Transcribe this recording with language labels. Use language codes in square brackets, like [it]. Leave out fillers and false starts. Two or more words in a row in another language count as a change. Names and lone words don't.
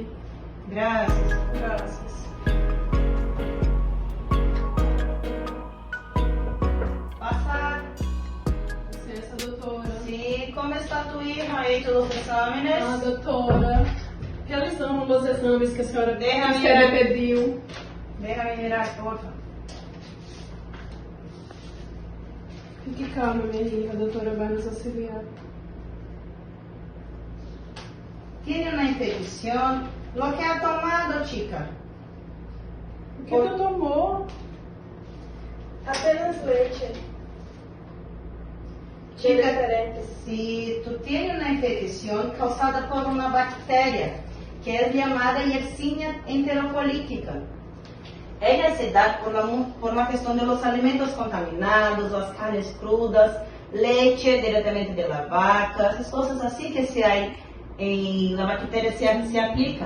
[pt] Graças. graças. Passar. Licença, doutora. Sim, como está tua hija aí, todos os exames? Doutora, realizamos os exames que a senhora [es] Déjame me mirar. [pt] pediu. [es] Déjame mirar, porfa. [pt] Fique calma, minha hija, a doutora vai nos auxiliar. [es] Tiene una infección. Lo que ha tomado, chica. [pt] O que tu tomou? Apenas leite. [es] Chica, Diferentes. si tú tienes una infección causada por una bacteria que es llamada Yersinia enterocolítica, ella se da por la cuestión de los alimentos contaminados, las carnes crudas, leche directamente de la vaca, esas cosas así que se hay en la bacteria se aplica.